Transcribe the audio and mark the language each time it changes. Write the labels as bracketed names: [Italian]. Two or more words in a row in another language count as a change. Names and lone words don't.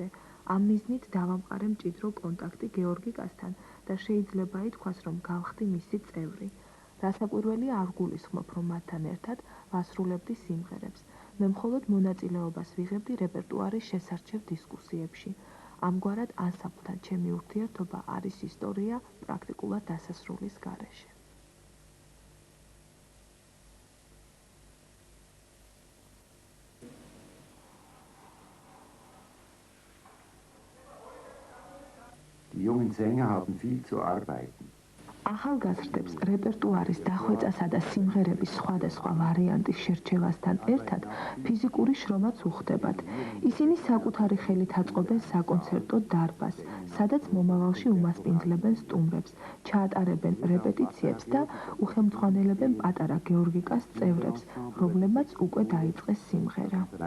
[Georgian] ამ მიზნით დავამყარე მჭიდრო კონტაქტი გეორგიკასთან და შეიძლება ითქვას, რომ გავხდი მისი წევრი. რასაკვირველია არ გულისხმობ, რომ მათთან ერთად ვასრულებდი სიმღერებს. მე მხოლოდ მონაწილეობას ვიღებდი რეპერტუარის შესარჩევ დისკუსიებში. ამგვარად ანსამბლთან ჩემი ურთიერთობა არის ისტორია პრაქტიკულად დასასრულის გარეშე. [German] Die jungen Sänger haben viel zu arbeiten. [Georgian] ახალგაზრდებს რეპერტუარის დახვეწასა და სიმღერების სხვადასხვა ვარიანტის შერჩევასთან ერთად ფიზიკური შრომაც უხდებათ. ისინი საკუთარი ხელით აწყობენ საკონცერტო დარბაზს, სადაც მომავალში უმასპინძლებენ სტუმრებს, ჩაატარებენ რეპეტიციებს და უხელმძღვანელებენ პატარა გეორგიკას წევრებს, რომლებმაც უკვე დაიწყეს სიმღერა.